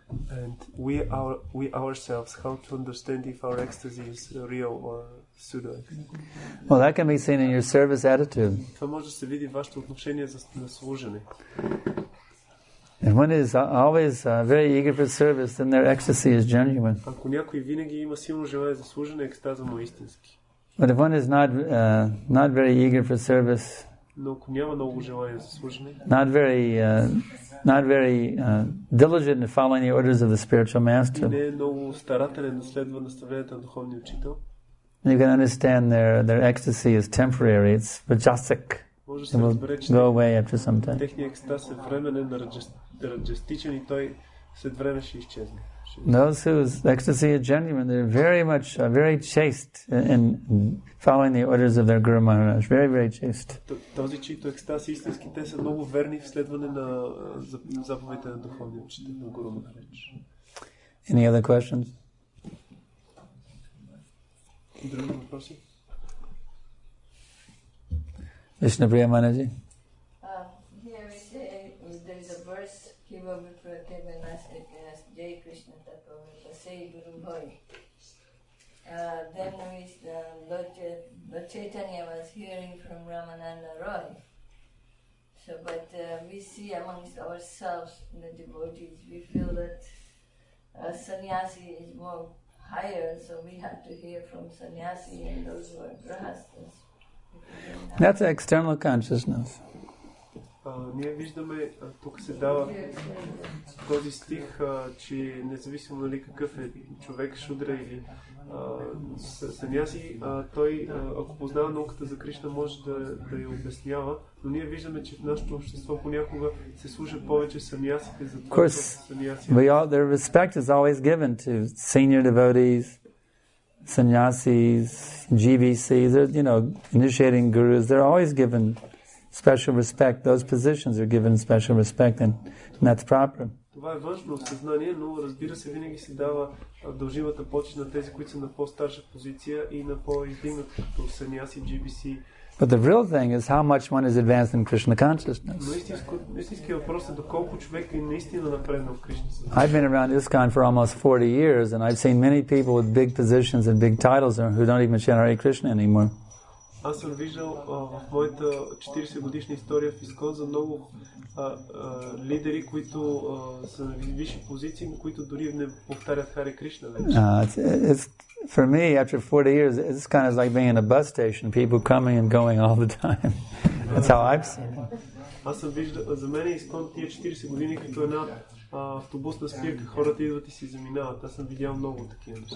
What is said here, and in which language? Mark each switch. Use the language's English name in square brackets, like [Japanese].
[English] And we ourselves, how to understand if our ecstasy is real or pseudo ecstasy? Well, that can be seen in your service attitude. [Bulgarian] Това може да се види в вашето отношение на служене. [English] If one is always very eager for service, then their ecstasy is genuine. [Bulgarian] Ако някой винаги има силно желание за служене, екстаза му е истински. [English] But if one is not very eager for service, [Bulgarian] но ако няма много желание за служене, [English] not very diligent in following the orders of the spiritual master, [Bulgarian] не е много старателен да следва наставленията на духовния учител, [English] you can understand their ecstasy is temporary. It's rajasic. It will go away after some time. [Bulgarian] Техният екстаз е временен, раджастичен и той след време ще изчезне. [English] Those whose ecstasy is genuine, they're very chaste in following the orders of their Guru Maharaj. Very, very chaste. [Bulgarian] Този, чието екстаз истински, те са много верни в следване на заповедите на духовния учител, на Гуру Махарадж. [English] Any other questions? [Bulgarian] Други въпроси? [English] Vishnupriya Manaji. Here we say there is a verse given as Jai Krishna Thakur, Say Guru Bhai. Then Lord Chaitanya was hearing from Ramananda Roy. So, but we see amongst ourselves, the devotees, we feel that sannyasi is more higher, so we have to hear from sannyasi and those who are grahastas. That's external consciousness. [Bulgarian] Ние виждаме, тук се дава този стих, че независимо нали какъв е човек, шудра или саняси, той, ако познава науката за Кришна, може да я обяснява, но ние виждаме, че в нашето общество понякога се служат повече санясите за това, че саняси. [English] Their respect is always given to senior devotees, sannyasis, GBCs, initiating gurus. They're always given special respect. Those positions are given special respect, and that's proper. [Bulgarian] Това е външно съзнание, но разбира се, винаги се дава дължимата почет на тези, които са на по-старша позиция и на по-издигнати като саняси, GBC. [English] But the real thing is how much one is advanced in Krishna consciousness. [Bulgarian] Но истинският въпрос е доколко човек е наистина напреднал в Кришна съзнание. [English] I've been around ISKCON for almost 40 years, and I've seen many people with big positions and big titles who don't even chant Hare Krishna anymore. [Bulgarian] Аз съм виждал в моята 40 годишна история в ИСКОН за много лидери, които са на висши позиции, но които дори не повтарят Харе Кришна вече. [English] For me, after 40 years, it's kind of like being in a bus station, people coming and going all the time. That's how I've seen it. [Bulgarian] Аз съм виждал, за мен е изкон тия 40 години като една автобусна спирка, хората идват и си заминават. Аз съм видял много такива неща.